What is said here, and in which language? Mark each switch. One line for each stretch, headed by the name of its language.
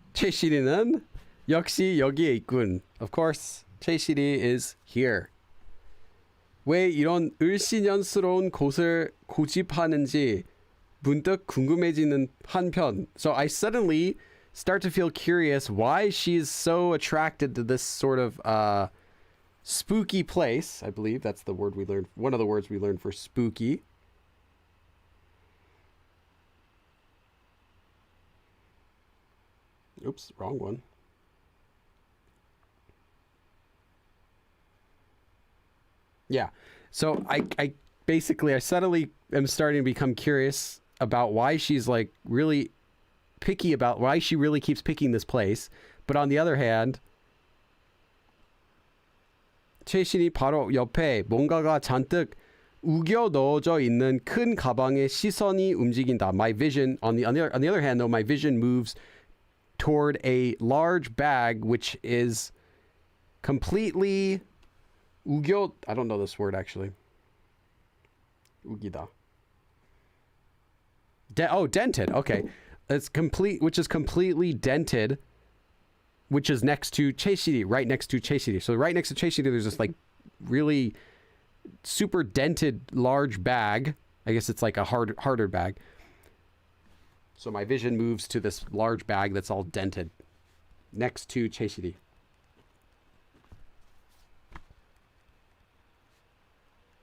Korean: 최시리는 역시 여기에 있군.
English: Of course, 최시리 is here.
Korean: 왜 이런 을씨년스러운 곳을 고집하는지 문득 궁금해지는 한편.
English: So I suddenly start to feel curious why she's so attracted to this sort of spooky place. I believe that's the word we learned. One of the words we learned for spooky. Oops, wrong one. Yeah. So I basically, I suddenly am starting to become curious about why she's like really picky about why she really keeps picking this place. But on the other hand,
Korean: 최신이 바로 옆에 뭔가가 잔뜩 우겨 넣어져 있는 큰 가방에 시선이 움직인다.
English: My vision, on the other hand, though, my vision moves toward a large bag which is completely 우겨, I don't know this word actually.
Korean: 우기다.
English: Dented. Okay. It's complete, which is completely dented, which is next to 최시리, right next to 최시리. So right next to 최시리, there's this like really super dented large bag. I guess it's like a harder bag. So my vision moves to this large bag that's all dented next to 최시리. 。 . 。 . 。 . 。 . 。 . . . . . . . . . . . . . . . . . . . 。 . . 。 . 。 . . 。 . 。 . 。 . 。 . 。 . 。 . 。 . 。 . 。 . 。 . 。 .